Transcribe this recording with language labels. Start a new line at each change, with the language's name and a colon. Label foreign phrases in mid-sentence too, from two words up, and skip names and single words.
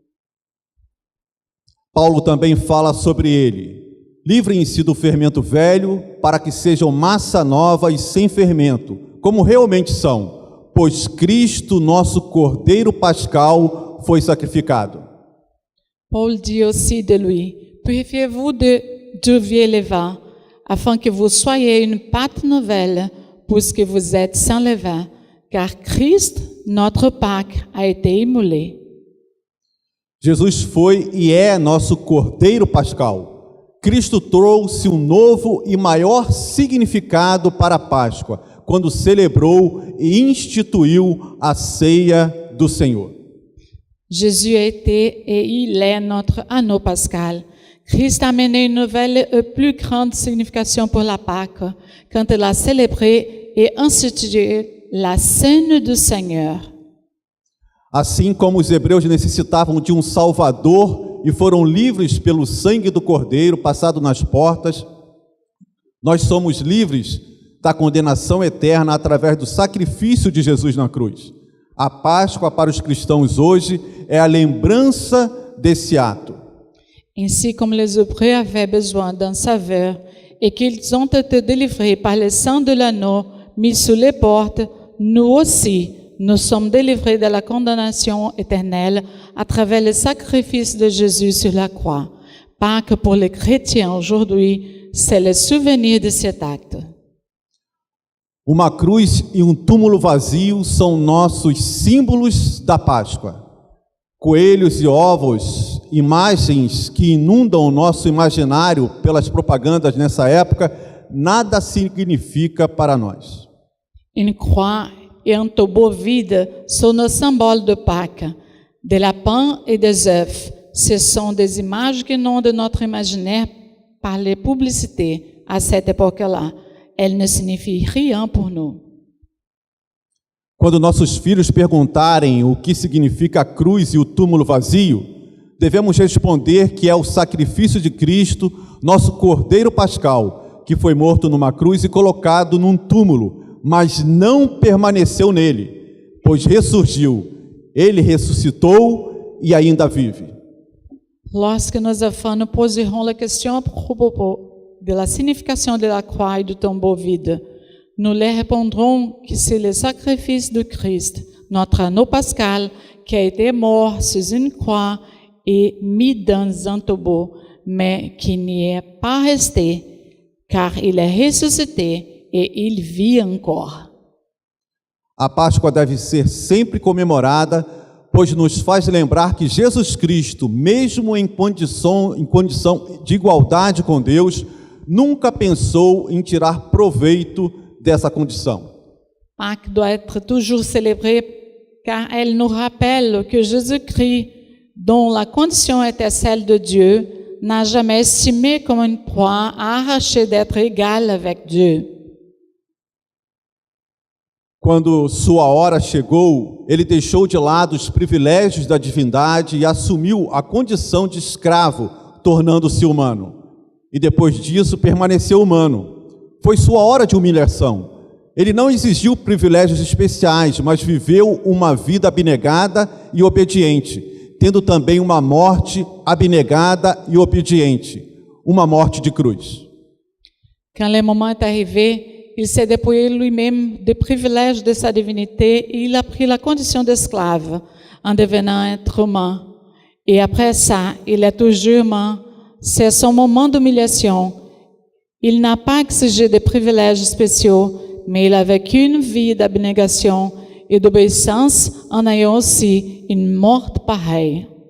Portuguese: Paulo também fala sobre ele: livrem-se do fermento velho, para que sejam massa nova e sem fermento, como realmente são, pois Cristo, nosso Cordeiro Pascal, foi sacrificado.
French: Paul dit aussi de lui: purifiez-vous du vieux levain, afin que vous soyez une pâte nouvelle, puisque vous êtes sans levain, car Christ, notre Pâque, a été immolé.
Portuguese: Jesus foi e é nosso Cordeiro Pascal. Cristo trouxe um novo e maior significado para a Páscoa, quando celebrou e instituiu a ceia do Senhor.
French: Jésus a été et il est notre agneau pascal. Christ a amené une nouvelle et plus grande signification pour la Pâque, quand il a célébré et institué la Cène du Seigneur.
Portuguese: Assim como os hebreus necessitavam de um Salvador e foram livres pelo sangue do Cordeiro passado nas portas, nós somos livres da condenação eterna através do sacrifício de Jesus na cruz. A Páscoa para os cristãos hoje é a lembrança desse ato.
French: Ainsi comme les Hébreux avaient besoin d'un sauveur et qu'ils ont été délivrés par le sang de l'agneau mis sous les portes, nous aussi, nous sommes délivrés de la condamnation éternelle à travers le sacrifice de Jésus sur la croix. Pâques pour les chrétiens aujourd'hui, c'est le souvenir de cet acte.
Portuguese: Uma cruz e um túmulo vazio são nossos símbolos da Páscoa. Coelhos e ovos, imagens que inundam o nosso imaginário pelas propagandas nessa época, nada significa para nós.
French: Une croix et un tombeau vide sont nos symboles de Pâques. Des lapins et des œufs, ce sont des images qui inondent notre imaginaire par les publicités à cette époque-là. Elles ne signifient rien pour nous.
Portuguese: Quando nossos filhos perguntarem o que significa a cruz e o túmulo vazio, devemos responder que é o sacrifício de Cristo, nosso Cordeiro Pascal, que foi morto numa cruz e colocado num túmulo, mas não permaneceu nele, pois ressurgiu. Ele ressuscitou e ainda vive.
French: Lorsque nos enfants nous poseront la question à propos de la signification de la croix et du tombeau vide, nous leur répondrons que c'est le sacrifice de Christ, notre agneau pascal, qui a été mort sur une croix et mis dans un tombeau, mais qui n'y est pas resté, car il est ressuscité et il vit encore.
Portuguese: A Páscoa deve ser sempre comemorada, pois nos faz lembrar que Jesus Cristo, mesmo em condição de igualdade com Deus, nunca pensou em tirar proveito dessa condição.
French: Pâques doit être toujours célébré car elle nous rappelle que Jésus-Christ, dont la condition était celle de Dieu, n'a jamais estimé comme une proie à arracher d'être égal avec Dieu.
Portuguese: Quando sua hora chegou, ele deixou de lado os privilégios da divindade e assumiu a condição de escravo, tornando-se humano. E depois disso permaneceu humano. Foi sua hora de humilhação. Ele não exigiu privilégios especiais, mas viveu uma vida abnegada e obediente, tendo também uma morte abnegada e obediente, uma morte de cruz.
French: Quand le moment est arrivé, il s'est dépouillé lui-même des privilèges de sa divinité et il a pris la condition d'esclave en devenant être humain. Et après ça, il est toujours humain. C'est son moment d'humiliation. Il n'a pas exigé des privilèges spéciaux, mais il a vécu une vie d'abnégation et d'obéissance en ayant aussi une mort pareille.